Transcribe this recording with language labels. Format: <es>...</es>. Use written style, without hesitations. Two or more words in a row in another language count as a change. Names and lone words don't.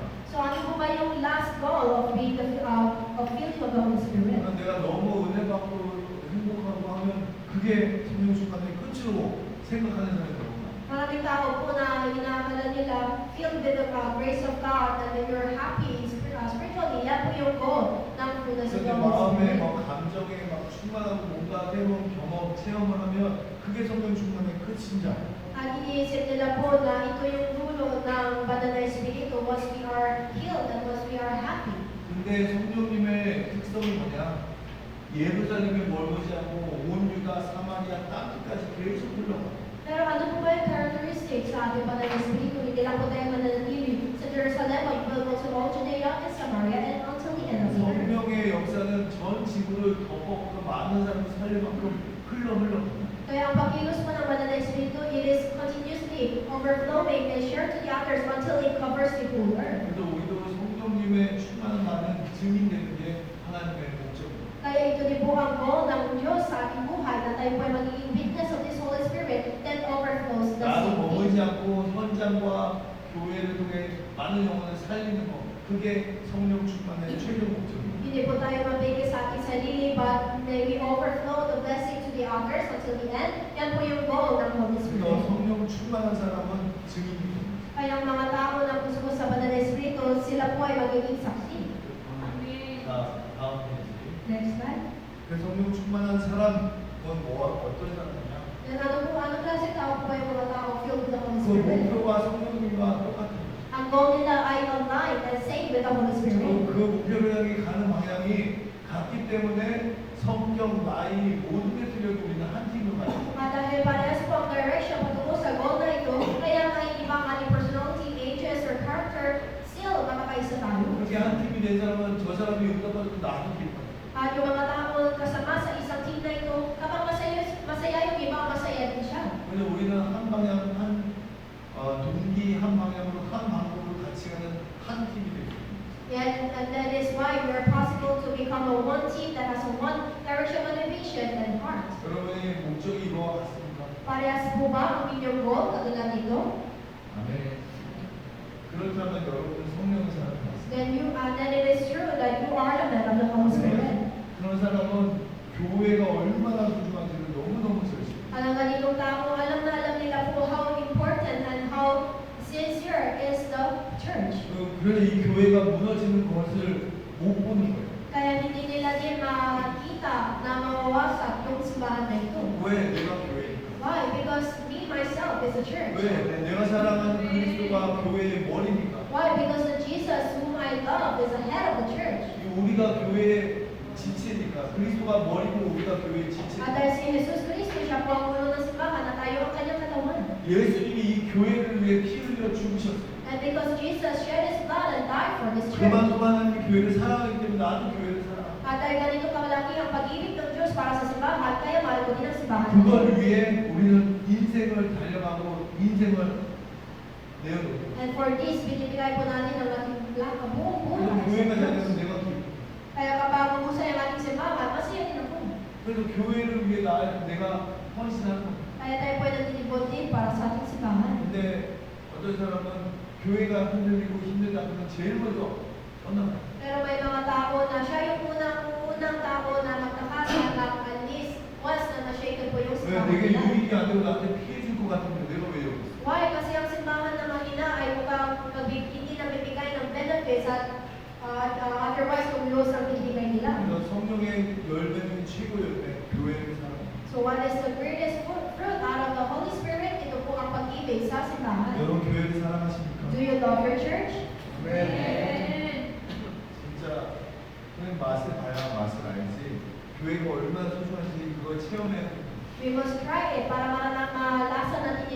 <en>So</en> <tl>ano po ba yung</tl> <en>last goal of being of feeling of the Holy Spirit?</en> <ko>내가 너무 은혜 받고 행복하고 하면 그게 성령 충만의 끝으로 생각하는 사람이 너무나.</ko> <tl>Maraming tao po na inaakala nila</tl> <en>filled with the grace of God and then you're happy spiritually.</en> <tl>Yan po yung goal ng</tl> <en>fullness of</en> <ko>그런데</ko> <en>the Holy</en> <ko>마음에</ko> <en>Spirit.</en> <ko>막 감정에 막 충만하고 뭔가 새로운 경험, 체험을 하면 그게 성령 충만의 끝인 줄 알아요.</ko> <tl>At iniisip nila po na ito yung dulo ng banal na Espiritu</tl> <en>once we are healed and once we are happy.</en> <ko>근데 성령님의 특성이 뭐냐? 예루살렘에 머물지 않고 온 유다, 사마리아 땅끝까지 계속 흘러가.</ko> <tl>Pero ano po ba yung characteristics sa ating banal na Espiritu? Hindi lang po tayo mananatili sa Jerusalem,</tl> <en>but will go to all Judea and Samaria and until the end of the earth.</en> <ko>성령의 역사는 전 지구를 덮어서 많은 사람을 살릴 만큼 흘러.</ko> <tl>Kaya ang pagkilos po ng banal na Espiritu,</tl> <en>it is continuously overflowing and shared to the others until it covers the whole earth.</en> <ko>그래서 우리도 성령님의 충만한 나는 증인되는 게 하나님의 목적입니다.</ko> <tl>Kaya ito din po ang goal ng Diyos sa ating buhay na tayo po ay magiging</tl> <en>witness of this Holy Spirit that overflows the</en> <ko>나도</ko> <en>same</en> <ko>머물지</ko> <en>thing.</en> <ko>않고 현장과 교회를 통해 많은 영혼을 살리는 것, 그게 성령 충만의 최종 목적입니다.</ko> <tl>Hindi po tayo mabigay sa ating sarili,</tl> <en>but may we overflow the blessing to the others until the end.</en> <tl>Yan po yung goal ng Holy</tl> <ko>그래서</ko> <en>Spirit.</en> <ko>성령 충만한 사람은 증인입니다.</ko> <tl>Kaya ang mga tao na puso sa banal na Espiritu, sila po ay magiging saksi.</tl> <ko>자, 다음 페이지.</ko> <en>Next slide.</en> <ko>그 성령 충만한 사람은 어떤 사람이냐?</ko> <tl>Then ano klase tao po yung mga tao</tl> <en>filled with the Holy</en> <ko>그</ko> <en>Spirit?</en> <ko>목표와 성령님과 똑같아요.</ko> <tl>Ang goal nila ay</tl> <en>aligned and same with the Holy Spirit.</en> <ko>그 목표를 향해 가는 방향이 같기 때문에 성경, 나이 모든 게 틀려도 우리는 한 팀을 가요.</ko> <tl>At dahil parehas po ang direction patungo sa goal na ito, kaya nga ibang ating</tl> <en>personality, ages, or character,</en> <tl>still makakaisa tayo.</tl> <ko>그렇게 한 팀이 된 사람은 저 사람이 응답받고 나도 기뻐요.</ko> <tl>At yung mga tao kasama sa isang team na ito, kapag masaya yung iba, masaya din siya.</tl> <ko>그래서 우리는 한 방향, 동기 한 방향으로 한 방법으로 같이 가는 한 팀이 되죠.</ko> <en>And that is why we are possible to become a one team that has a one direction, motivation, and heart.</en> <ko>여러분의 목적이 이거 같습니까?</ko> <tl>Parehas po ba ang inyong goal katulad nito?</tl> <ko>아멘. 그렇다면 여러분은 성령의 사람이 맞습니다.</ko> <en>Then it is true that you are the man of the Holy Spirit.</en> <ko>그런 사람은 교회가 얼마나 소중한지를 너무너무 잘 알죠.</ko> <tl>Ang ganitong tao, alam na alam nila po</tl> <en>how important and how sincere is the church.</en> <ko>그래서 이 교회가 무너지는 것을 못 보는 거예요.</ko> <tl>Kaya hindi nila din makita na mawawasak yung simbahan na ito.</tl> <ko>왜 내가 교회니까?</ko> <en>Why? Because me, myself, is a church.</en> <ko>왜 내가 사랑하는 그리스도가 교회의 머리니까?</ko> <en>Why? Because of Jesus, whom I love, is the head of the church.</en> <ko>우리가 교회의 지체니까 그리스도가 머리고 우리가 교회의</ko> <tl>At</tl> <ko>지체니까</ko> <tl>dahil si Jesus Cristo, siya po ang ulo ng simbahan na tayo ang kanyang katawan.</tl> <ko>예수님이 이 교회를 위해 피 흘려 죽으셨어요.</ko> <en>And because Jesus shed His blood and died for this church.</en> <ko>그만큼 하나님이 교회를 사랑하기 때문에 나도 교회를 사랑합니다.</ko> <tl>At dahil ganito kalaki ang pag-ibig ng Diyos para sa simbahan, kaya mahal ko din ang simbahan.</tl> <ko>그걸 위해 우리는 인생을 달려가고 인생을 내어놓고</ko> <en>And for this,</en> <tl>binibigay po natin ang ating buong</tl> <ko>그래서</ko> <tl>buhay.</tl> <ko>교회가 잘 되면 내가 기뻐.</ko> <tl>Kaya kapag umusay ang ating simbahan, masaya din ako.</tl> <ko>그래서 교회를 위해 내가 헌신하는 거예요.</ko> <tl>Kaya tayo po ay nagtitibot din para sa ating simbahan.</tl> <ko>근데 어떤 사람은 교회가 흔들리고 힘들다 그러면 제일 먼저 떠나가요.</ko> <tl>Pero may mga tao na siya yung unang tao na magtakasa at alis once na na-shaken po yung</tl> <ko>왜</ko> <tl>simbahan</tl> <ko>내게</ko> <tl>nila.</tl> <ko>유익이 안 되고 나한테 피해 줄 것 같은데 내가 왜 여기 있어?</ko> <en>Why?</en> <tl>Kasi ang simbahan na mahina ay mukhang hindi nabibigay ng benefits at otherwise kumulos ang binibigay nila.</tl> <ko>그래서 성령의 열매는 최고 열매, 교회를 사랑합니다.</ko> <en>So what is the greatest fruit out of the Holy Spirit?</en> <tl>Ito po ang pag-ibig sa simbahan.</tl> <ko>여러분 교회를 사랑하십니까?</ko> <en>Do you love your church?</en> <ko>진짜 그냥 맛을 봐야 맛을 알지. 교회가 얼마나 소중한지 그걸 체험해야 됩니다.</ko> <en>We must try it</en> <tl>para malasa natin ito.</tl>